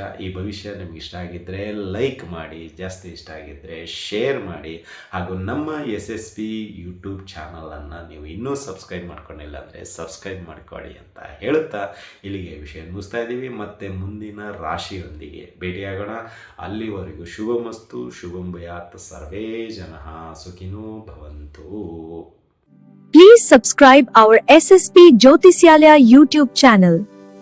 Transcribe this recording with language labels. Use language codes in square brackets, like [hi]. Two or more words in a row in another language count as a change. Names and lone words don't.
[kn] ಈ ಭವಿಷ್ಯ ನಿಮ್ಗೆ ಇಷ್ಟ ಆಗಿದ್ದರೆ ಲೈಕ್ ಮಾಡಿ, ಜಾಸ್ತಿ ಇಷ್ಟ ಆಗಿದ್ದರೆ ಶೇರ್ ಮಾಡಿ, ಹಾಗೂ ನಮ್ಮ SSP ಯೂಟ್ಯೂಬ್ ಚಾನಲನ್ನು ನೀವು ಇನ್ನೂ ಸಬ್ಸ್ಕ್ರೈಬ್ ಮಾಡ್ಕೊಂಡಿಲ್ಲ ಅಂದರೆ ಸಬ್ಸ್ಕ್ರೈಬ್ ಮಾಡ್ಕೊಳ್ಳಿ ಅಂತ ಹೇಳುತ್ತಾ ಇಲ್ಲಿಗೆ ವಿಷಯ ಮುಗಿಸ್ತಾ ಇದ್ದೀವಿ. ಮತ್ತೆ ಮುಂದಿನ ರಾಶಿಯೊಂದಿಗೆ ಭೇಟಿಯಾಗೋಣ. ಅಲ್ಲಿವರೆಗೂ ಶುಭಮಸ್ತು, [sa] ಶುಭಂ ಭೂಯಾತ್, ಸರ್ವೇ ಜನಃ ಸುಖಿನೋ ಭವಂತು. [en] Please subscribe our SSP Jyotishalaya YouTube channel.